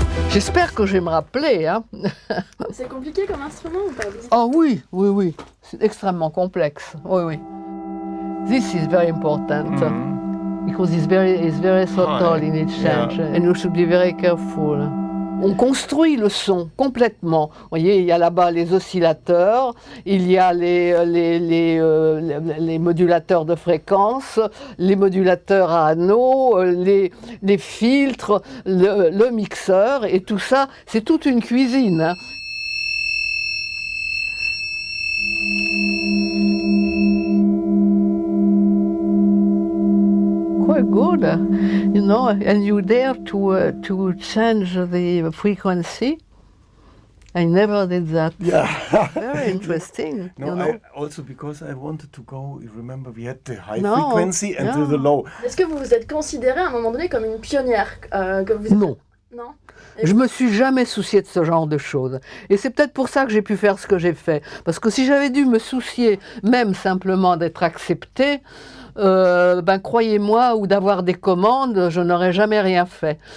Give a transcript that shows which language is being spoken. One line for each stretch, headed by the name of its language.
French: J'espère que je vais me rappeler. Hein. C'est compliqué comme instrument ou pas ? Oh oui. C'est extrêmement complexe.
English: Oui. This is very important. Mm-hmm. Because it's very subtle in its change, yeah. And we should be very careful.
French: On construit le son complètement. Vous voyez, il y a là-bas les oscillateurs, il y a les modulateurs de fréquence, les modulateurs à anneaux, les filtres, le mixeur, et tout ça, c'est toute une cuisine.
English: Good, you know, and you dare to change the frequency. I never did that. Yeah, very interesting. No, you know? Also because I wanted to go. Remember, we had the high frequency and the low.
French: Est-ce que vous vous êtes considérée à un moment donné comme une pionnière, comme vous? Non. Non. Je me suis jamais soucié de ce genre de choses. Et c'est peut-être pour ça que j'ai pu faire ce que j'ai fait. Parce que si j'avais dû me soucier, même simplement d'être acceptée. Croyez-moi, ou d'avoir des commandes, je n'aurais jamais rien fait.